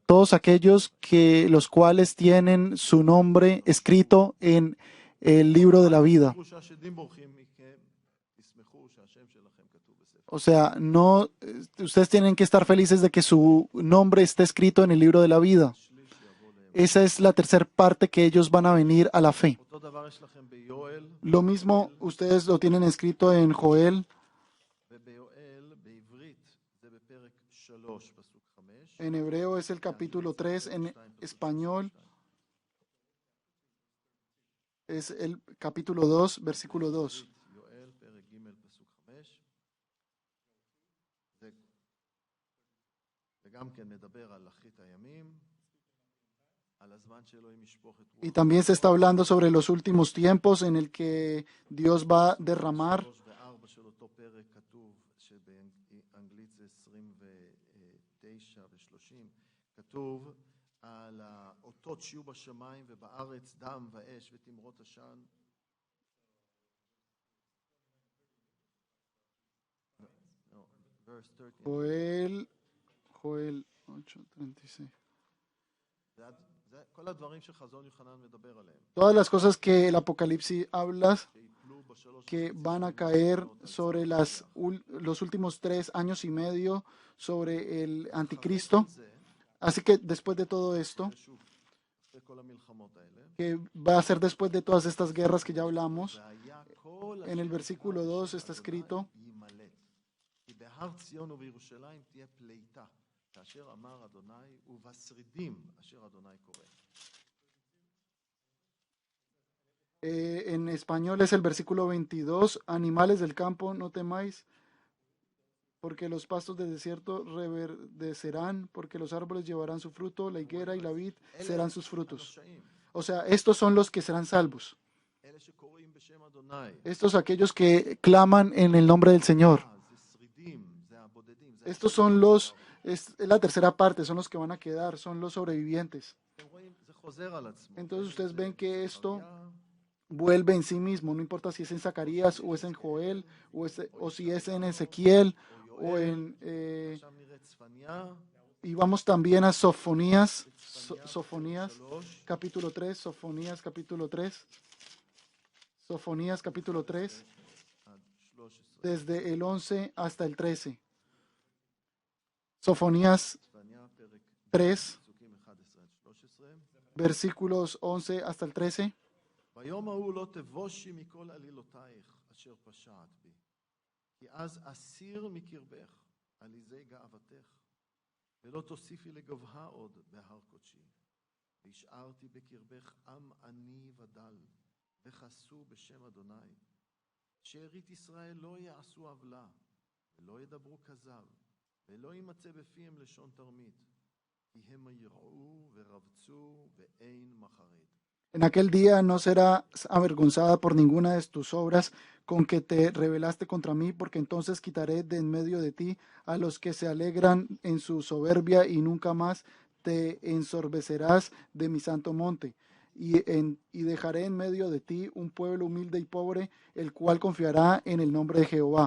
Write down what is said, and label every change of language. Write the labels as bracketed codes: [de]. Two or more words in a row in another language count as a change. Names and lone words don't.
[es] todos aquellos los cuales tienen su nombre escrito en el libro de la vida. [he] תראו שהשדים בורחים מכם, תשמחו שהשם שלכם כתוב בספר. [es] O sea, no, ustedes tienen que estar felices de que su nombre esté escrito en el libro de la vida. [he] שליש יבוא להם. [es] Esa es la tercera parte que ellos van a venir a la fe. [he] אותו דבר יש לכם ביואל, [es] Lo mismo ustedes lo tienen escrito en Joel. [he] וביואל בעברית זה בפרק 3 פסוק 5. [es] En hebreo es el capítulo 3, en español es el capítulo 2, versículo 2. [he] יואל פרק ג' פסוק 5. זה גם כן מדבר על אחרית הימים, על הזמן שאלוהים ישפוך את [es] Y [he] רוח [es] también se está hablando sobre los últimos tiempos en el que Dios va a derramar. [he] 3 ו-4 של אותו פרק כתוב, שבאנגלית זה 29 ו-30, כתוב על האותות שיהיו בשמיים ובארץ דם ואש ותמרות עשן. [en] No, verse 13. Joel 8:36. [he] זה כל הדברים שחזון יוחנן מדבר עליהם. [es] Todas las cosas que el Apocalipsis habla [he] שיפלו בשלוש [es] que [he] וחצי [es] van a [he] שנים [es] caer [he] האחרונות על [es] sobre los últimos 3 años y medio sobre el [he] אחרי [es] anticristo. [he] כל זה, [es] Así que después de todo esto, [he] ושוב, אחרי כל המלחמות האלה, [es] que va a ser después de todas estas guerras que ya hablamos, [he] והיה כל [es] en el [he] אשר [es] versículo [he] יקרא 2 בשם [es] está [he] אדוני [es] escrito, [he] יימלט. כי בהר ציון ובירושלים תהיה פליטה, כאשר אמר אדוני, ובשרידים אשר אדוני קורא. [es] En español es el versículo 22, animales del campo, no temáis, porque los pastos del desierto reverdecerán, porque los árboles llevarán su fruto, la higuera y la vid serán sus frutos. [he] הנושעים, [es] O sea, estos son los que serán salvos. [he] אלה שקוראים בשם אדוני. [es] Estos aquellos que claman en el nombre del Señor. [he] זה שרידים, זה הבודדים. זה [es] Estos son es la tercera parte, son los que van a quedar, son los sobrevivientes. [he] אתם רואים, זה חוזר על עצמו. [es] Entonces ustedes ven que esto [he] זכריה, [es] vuelve en sí mismo, no importa si es en Zacarías o es en Joel o si es en Ezequiel o en [he] עכשיו נראה צפניה, [es] Y vamos también a Sofonías, Sofonías, capítulo 3, Sofonías capítulo 3, Sofonías capítulo 3, [he] עד 13. [es] desde el 11 hasta el 13. Sofonías [he] צפניה, פרק 3, פסוקים 11 עד 13. [es] versículos 11 hasta el 13. [he] ביום ההוא לא תבושי מכל עלילותייך אשר פשעת בי, כי אז אסיר מקרבך עליזי גאוותך, ולא תוסיפי לגבהה עוד בהר קודשי. והשארתי בקרבך עם עני ודל, וחסו בשם אדוני. שארית ישראל לא יעשו עוולה, ולא ידברו כזב, ולא יימצא בפיהם לשון תרמית, כי הם יראו ורבצו ואין מחריד. [es] En aquel día no serás avergonzada por ninguna de tus obras con que te rebelaste contra mí, porque entonces quitaré de en medio de ti a los que se alegran en su soberbia y nunca más te ensorbecerás de mi santo monte. Y dejaré en medio de ti un pueblo humilde y pobre, el cual confiará en el nombre de Jehová.